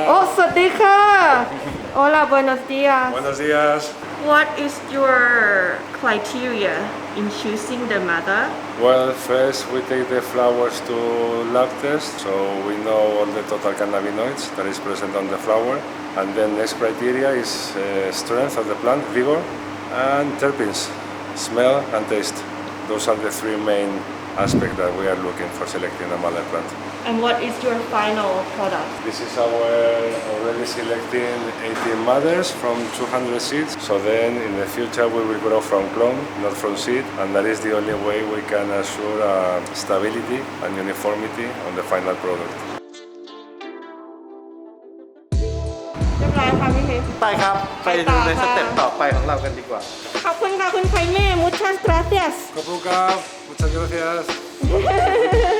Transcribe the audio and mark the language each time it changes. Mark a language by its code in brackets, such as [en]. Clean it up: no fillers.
[th] โอ้สวัสดีค่ะ [es] Hola buenos dias Buenos días. [en] What is your criteria in choosing the mother? Well, first we take the flowers to lab test, so we know all the total cannabinoids that is present on the flower. And then next criteria is strength of the plant, vigor, and terpenes, smell and taste. Those are the three main aspects that we are looking for selecting a mother plant. And what is your final product? This is our already selecting 18 mothers from 200 seeds. So then in the future we will grow from clone, not from seed, and that is the only way we can assure stability and uniformity on the final product. [th] เรียบร้อยค่ะพี่เพชร ไปครับ ไปดูในสเต็ปต่อไปของเรากันดีกว่า ขอบคุณค่ะคุณไคเม่ [es] muchas gracias Kopuka, muchas gracias.